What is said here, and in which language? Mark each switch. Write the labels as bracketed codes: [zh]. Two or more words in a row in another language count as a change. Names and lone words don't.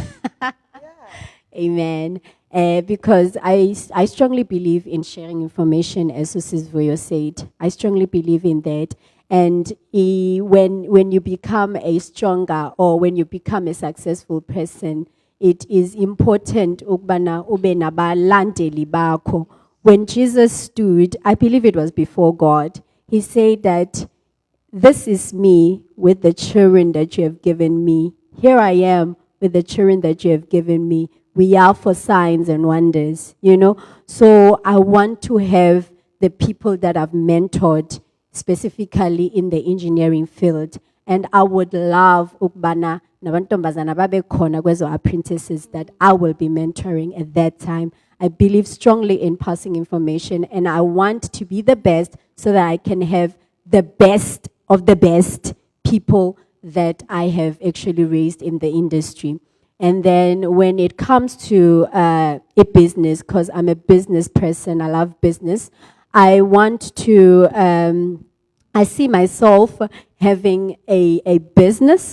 [en] Amen. Because I strongly believe in sharing information, as Mrs. Voyo said. I strongly believe in that. And when you become a stronger or when you become a successful person, it is important [xh] ukubana ube nabalandeli bakho. [en] When Jesus stood, I believe it was before God, he said that this is me with the children that you have given me. Here I am with the children that you have given me. We are for signs and wonders, you know. So I want to have the people that I've mentored specifically in the engineering field. And I would love [xh] ukbana nabantombazana babe khona kwezo [en] apprentices that I will be mentoring at that time. I believe strongly in passing information, and I want to be the best so that I can have the best of the best people that I have actually raised in the industry. And then when it comes to a business, because I'm a business person, I love business, I want to, I see myself having a business.